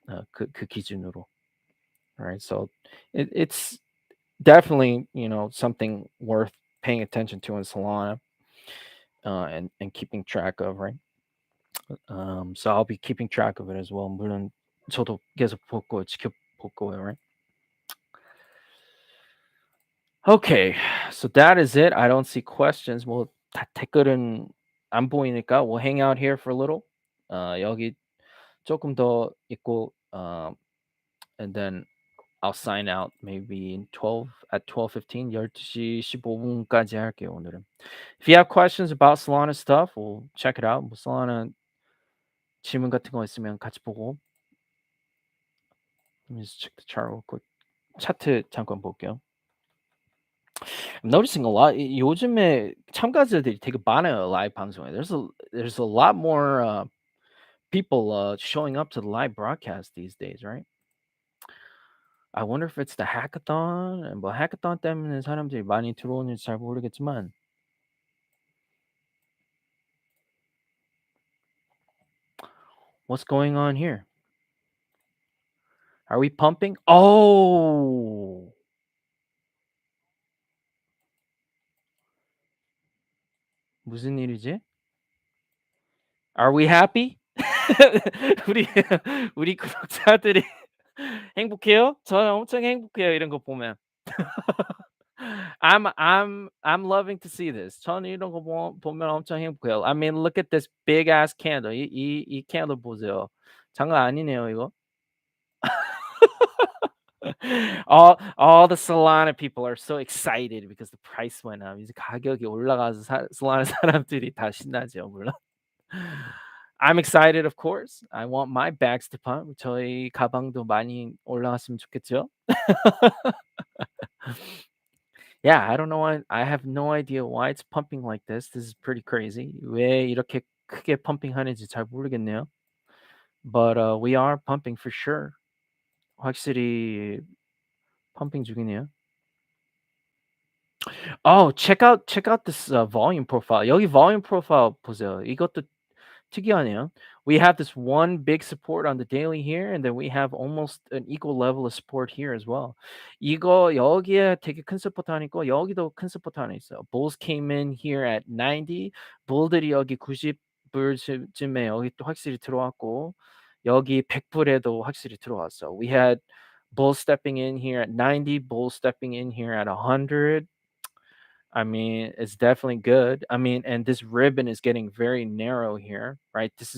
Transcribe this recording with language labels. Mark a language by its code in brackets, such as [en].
[ko] 그 기준으로. Right? [en] So it's definitely, something worth paying attention to in Solana and keeping track of, right? So I'll be keeping track of it as well. [ko] 물론 저도 계속 지켜볼 거예요, right? [en] Okay, so that is it. I don't see questions. [ko] 뭐 댓글은 안 보이니까 [en] we'll hang out here for a little. [ko] 여기 조금 더 있고 [en] and then I'll sign out maybe in 12:15 [ko] 12시 15분까지 할게요, 오늘은. [en] If you have questions about Solana stuff, we'll check it out. [ko] 뭐 Solana 질문 같은 거 있으면 같이 보고. [en] Let me just check the chart real quick. [ko] 차트 잠깐 볼게요. [en] I'm noticing a lot. [ko] 요즘에 참가자들이 되게 많아요, 라이브 방송에. [en] There's a lot more people showing up to the live broadcast these days, right? I wonder if it's the hackathon. [ko] 뭐 hackathon 때문에 사람들이 많이 들어오는지 잘 모르겠지만 [en] what's going on here? Are we pumping? Oh, [ko] 무슨 일이지? [en] Are we happy? [ko] 우리 우리 구독자들이 행복해요? 저는 엄청 행복해요. 이런 거 보면. [en] I'm loving to see this. [ko] 저는 이런 거 보면 엄청 행복해요. [en] I mean, look at this big ass candle. [ko] 이 candle 보세요. 장난 아니네요, 이거. [en] all the Solana people are so excited because the price went up. 이제 가격이 올라가서 Solana 사람들이 다 신나죠, 물론. I'm excited, of course. I want my bags to pump. [ko] 저희 가방도 많이 올라갔으면 좋겠죠. [en] Yeah, I don't know why. I have no idea why it's pumping like this. This is pretty crazy. [ko] 왜 이렇게 크게 펌핑하는지 잘 모르겠네요. [en] But we are pumping for sure. [ko] 확실히 펌핑 중이네요. [en] Oh, check out this volume profile. [ko] 여기 volume profile 보세요. 이것도 특이하네요. [en] We have this one big support on the daily here, and then we have almost an equal level of support here as well. [ko] 이거 여기에 되게 큰 서포트 하나 있고 여기도 큰 서포트 하나 있어요. [en] Bulls came in here at 90. [ko] Bull들이 여기 90불쯤에 여기 또 확실히 들어왔고 여기 100불에도 확실히 들어왔어. [en] We had Bulls stepping in here at 90, Bulls stepping in here at 100. I mean, it's definitely good. I mean, and this ribbon is getting very narrow here, right?